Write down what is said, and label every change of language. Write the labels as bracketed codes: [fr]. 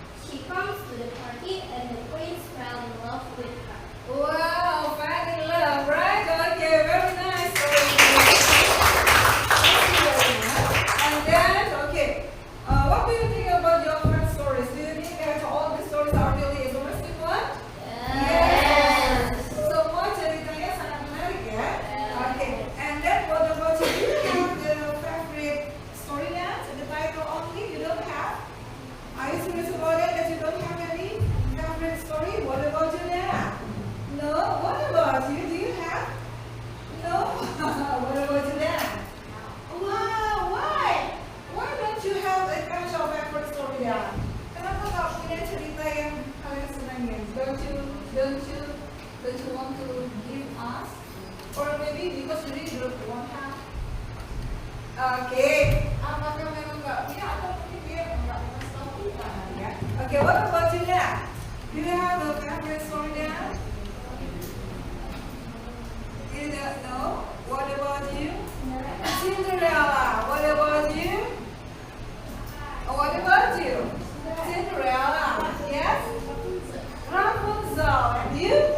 [en] She comes to the party and the prince fell in love with her. Wow, fell in love, right? Okay, very nice. Thank you very much. And then, okay, what do you think about your friend's stories? Do you think that all the stories are really interesting one? Yes. [id] Semua ceritanya sangat menarik ya. [en] Okay, and then what about you? Do you have the favorite story yet? The title only you don't have? Are you serious about it that you don't have any favorite story? What about you there? No? What about you? Do you have? No? What about you there? Wow, why? Why don't you have a special favorite story there? [id] Kenapa nggak punya cerita yang kalian senangin? [en] Don't you want to give us? Or maybe because you really don't want have? Okay. [id] Apakah memang nggak punya atau mungkin dia nggak punya story ya? [en] Okay, what about you there? Do you have a favorite story there? You don't know? What about you? Cinderella. What about you? What about you? Cinderella. Yes? Rapunzel. And you?